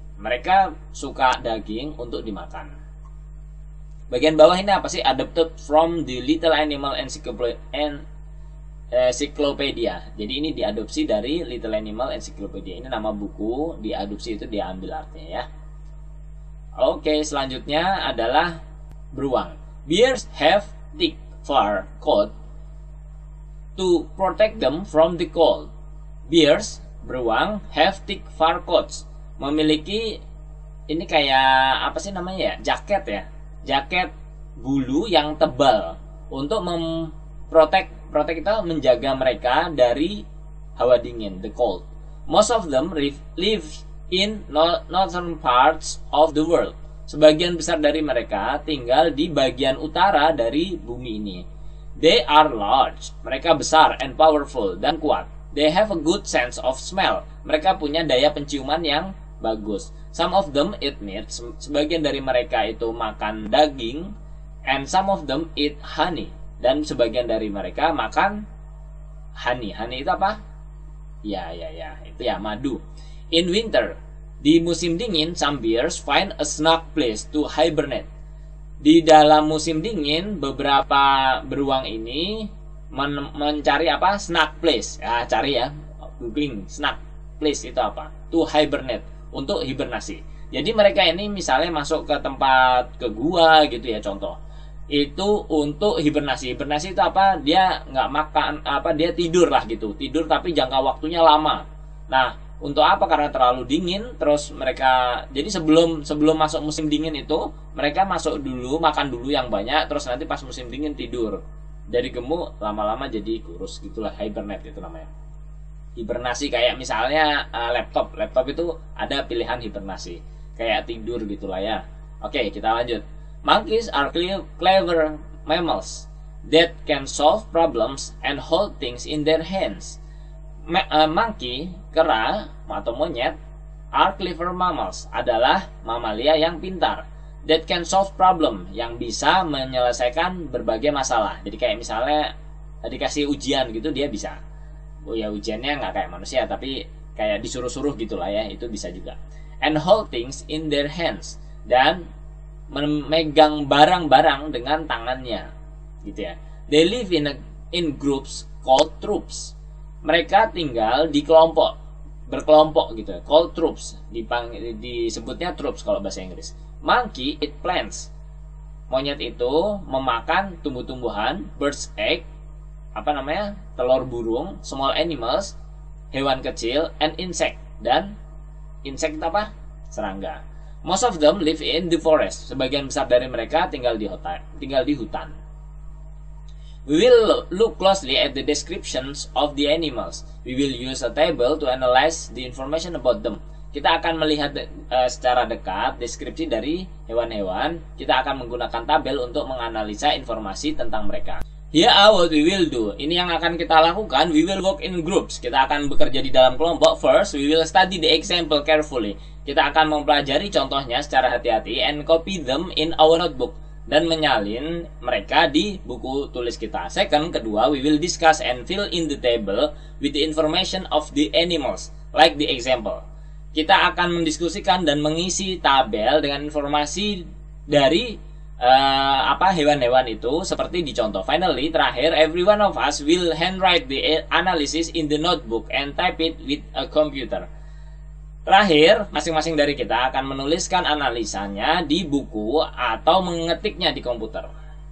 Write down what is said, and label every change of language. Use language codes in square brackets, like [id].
[id] Mereka suka daging untuk dimakan. Bagian bawah ini apa sih? [en] Adapted from the Little Animal Encyclopedia. [id] Jadi ini diadopsi dari Little Animal Encyclopedia. Ini nama buku, diadopsi itu diambil artinya ya. Oke, selanjutnya adalah beruang. [en] Bears have thick fur coat to protect them from the cold. Bears, beruang, have thick fur coats. [id] Memiliki ini kayak apa sih namanya ya? Jaket ya. Jaket bulu yang tebal untuk memprotek itu menjaga mereka dari hawa dingin, [en] the cold. Most of them live in northern parts of the world. [id] Sebagian besar dari mereka tinggal di bagian utara dari bumi ini. [en] They are large. [id] Mereka besar [en] and powerful [id] dan kuat. [en] They have a good sense of smell. [id] Mereka punya daya penciuman yang bagus. [en] Some of them eat meat. [id] Sebagian dari mereka itu makan daging. [en] And some of them eat honey. [id] Dan sebagian dari mereka makan honey. Honey itu apa? Ya, itu ya madu. [en] In winter, [id] di musim dingin, [en] some bears find a snug place to hibernate. [id] Di dalam musim dingin, beberapa beruang ini mencari apa? Snug place. Ya, cari ya. Googling snug place itu apa? [en] To hibernate, [id] untuk hibernasi. Jadi mereka ini misalnya masuk ke tempat, ke gua gitu ya contoh. Itu untuk hibernasi. Hibernasi itu apa? Dia nggak makan, apa dia tidur lah gitu. Tidur tapi jangka waktunya lama. Nah, untuk apa? Karena terlalu dingin. Terus mereka, jadi sebelum masuk musim dingin itu, mereka masuk dulu, makan dulu yang banyak. Terus nanti pas musim dingin tidur. Dari gemuk lama-lama jadi kurus gitulah. Hibernate itu namanya. Hibernasi kayak misalnya laptop itu ada pilihan hibernasi. Kayak tidur gitulah ya. Oke, kita lanjut. [en] Monkeys are clever mammals that can solve problems and hold things in their hands. [id] Monkey, kera atau monyet, [en] are clever mammals, [id] adalah mamalia yang pintar. [en] that can solve problem, [id] yang bisa menyelesaikan berbagai masalah. Jadi kayak misalnya dikasih ujian gitu, dia bisa. Oh ya, ujiannya nggak kayak manusia, tapi kayak disuruh-suruh gitulah ya, itu bisa juga. [en] And hold things in their hands, [id] dan memegang barang-barang dengan tangannya, gitu ya. [en] They live in groups called troops. [id] Mereka tinggal di kelompok, berkelompok gitu ya. [en] Called troops, [id] disebutnya troops kalau bahasa Inggris. [en] Monkey eat plants. [id] Monyet itu memakan tumbuh-tumbuhan, [en] birds egg, [id] telur burung, [en] small animals, [id] hewan kecil, [en] and insect. [id] Dan insect itu apa? Serangga. [en] Most of them live in the forest. [id] Sebagian besar dari mereka tinggal di hutan. [en] We will look closely at the descriptions of the animals. We will use a table to analyze the information about them. [id] Kita akan melihat secara dekat deskripsi dari hewan-hewan. Kita akan menggunakan tabel untuk menganalisa informasi tentang mereka. [en] Here are what we will do. [id] Ini yang akan kita lakukan. [en] We will work in groups. [id] Kita akan bekerja di dalam kelompok. [en] First, we will study the example carefully. [id] Kita akan mempelajari contohnya secara hati-hati [en] and copy them in our notebook, [id] dan menyalin mereka di buku tulis kita. [en] Second, kedua, we will discuss and fill in the table with the information of the animals, like the example. [id] Kita akan mendiskusikan dan mengisi tabel dengan informasi dari hewan-hewan itu seperti di contoh. [en] Finally, terakhir, every one of us will handwrite the analysis in the notebook and type it with a computer. [id] Terakhir, masing-masing dari kita akan menuliskan analisanya di buku atau mengetiknya di komputer.